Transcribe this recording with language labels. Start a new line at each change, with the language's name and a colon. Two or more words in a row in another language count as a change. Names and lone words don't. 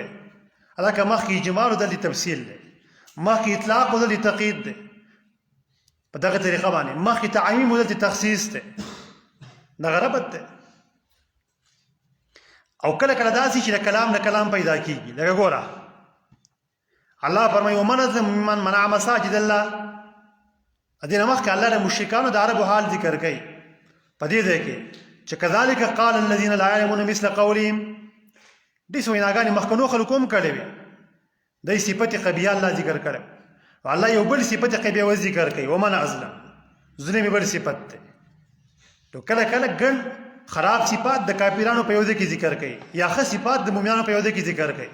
Pashto: هلکه مخکې اجمال او دلته تفصیل دی، مخکې اطلاق او دلته تقیید دی. په دغه طریقه باندې مخکې تعمیم او دلته تخصیص دی. دغه ربط دی. او کله کله داسې چې د کلام نه کلام پیدا کېږي. لکه ګوره الله فرمایي
Arabic: ومن اظلم ممن منع مساجد الله.
Pashto: دې نه مخکې الله د مشرکانو د عربو حال ذکر کوي په دې ځای کې چې
Arabic: کذلک قال الذین لا یعلمون مثل قولهم.
Pashto: دې ویناګانې مخکنو خلکو هم کړې وې. دې صفت قبیحه الله ذکر کړی. الله یو بل صفت قبیحه ذکر کوي
Arabic: ومن اظلم.
Pashto: ظلم بل صفت دی. نو کله کله ګڼ خراب صفات د کافرانو په یو ځای کې ذکر کوي یا ښه صفات د مؤمنانو په یو ځای کې ذکر کوي.